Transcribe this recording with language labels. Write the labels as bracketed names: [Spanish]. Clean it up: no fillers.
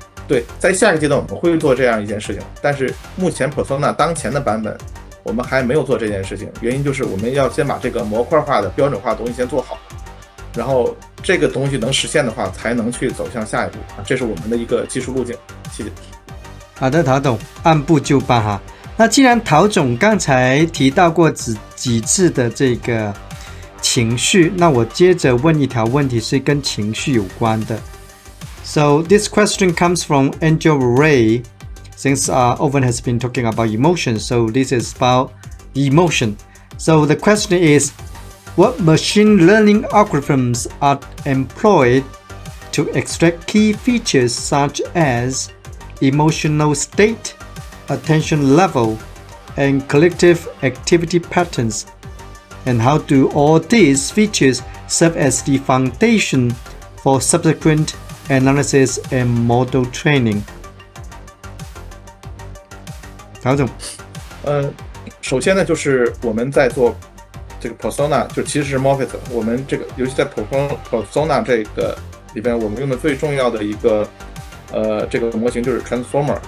[Chinese] 对，在下一个阶段我们会做这样一件事情，但是目前 persona 当前的版本我们还没有做这件事情，原因就是我们要先把这个模块化的标准化的东西先做好，然后这个东西能实现的话才能去走向下一步，这是我们的一个技术路径。谢谢。好的，陶总，按部就班哈。那既然陶总刚才提到过几次的这个情绪，那我接着问一条问题是跟情绪有关的。 [English] So this question comes from Angel Ray, since Owen has been talking about emotion, so this is about the emotion. So the question is, what machine learning algorithms are employed to extract key features such as emotional state, attention level, and collective activity patterns? And how do all these features serve as the foundation for subsequent analysis and model training. [Chinese] 曹总，首先呢，就是我们在做这个 persona， 就其实是 Morpheus， 我们这个尤其在 persona 这个里边，我们用的最重要的一个这个模型就是 transformer。